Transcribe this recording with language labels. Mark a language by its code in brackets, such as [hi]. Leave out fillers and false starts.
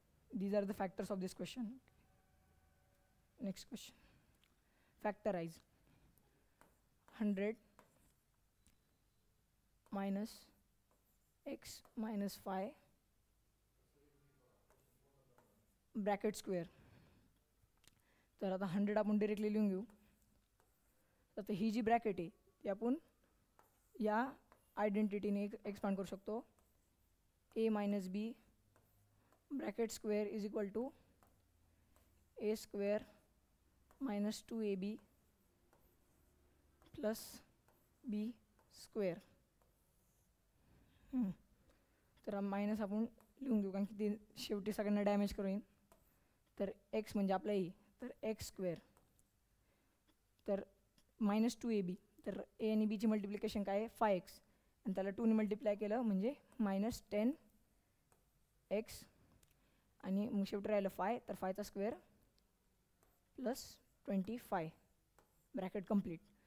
[en] These are the factors of this question. Next question factorize 100 minus x minus 5 bracket square. [mr] तर आता 100 आपण directly लिहून घेऊ. तर ही जी ब्रॅकेट आहे ती आपण या आयडेंटिटीने एक्सपांड करू शकतो [en] A minus b bracket square is equal to a square minus 2ab plus b square. [mr] तर मायनस आपण लिहून घेऊ कारण की ते शेवटी सगळ्यांना डॅमेज करू येईल. तर एक्स म्हणजे आपला ए, तर एक्स स्क्वेअर, तर मायनस 2ab, तर ए आणि बीची मल्टिप्लिकेशन काय आहे 5x आणि त्याला 2ने मल्टिप्लाय केलं म्हणजे मायनस 10x आणि मग शेवटी राहिलं 5, तर 5चा स्क्वेअर प्लस 25 ब्रॅकेट कंप्लीट.